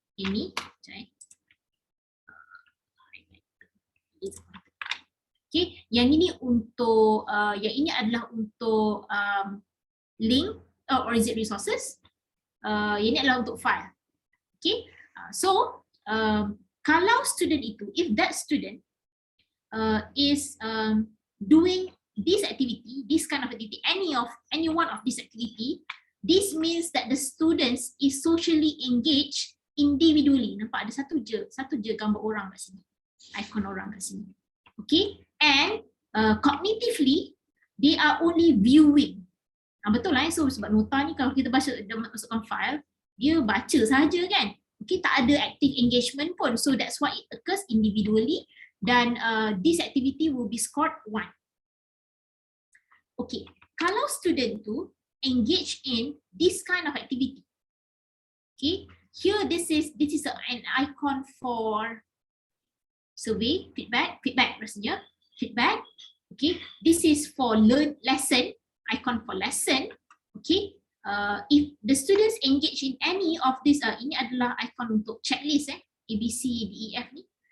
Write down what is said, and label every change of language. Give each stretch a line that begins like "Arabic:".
Malay: Ini, okay, yang ini untuk yang ini adalah untuk link
English: or is it resources?
Malay: Yang ini adalah untuk file.
English: Okay, so
Malay: kalau student itu,
English: if that student is doing this activity, this kind of activity, any one of this activity, this means that the students is socially engaged individually.
Malay: Nampak ada satu je gambar orang kat sini, icon orang kat sini.
English: Okay, and cognitively they are only viewing.
Malay: Betul lah, so sebab nota ni kalau kita baca masukkan file, dia baca saja kan.
English: Okay,
Malay: tak ada
English: active engagement pun, so that's why it occurs individually, dan this activity will be scored 1. Okay,
Malay: kalau student tu
English: engage in this kind of activity, okay, here this is an icon for survey, feedback rasanya, feedback. Okay, this is for lesson, icon for lesson. Okay, if the students engage in any of this,
Malay: ini adalah icon untuk checklist, A, B, C, D, E, F ni.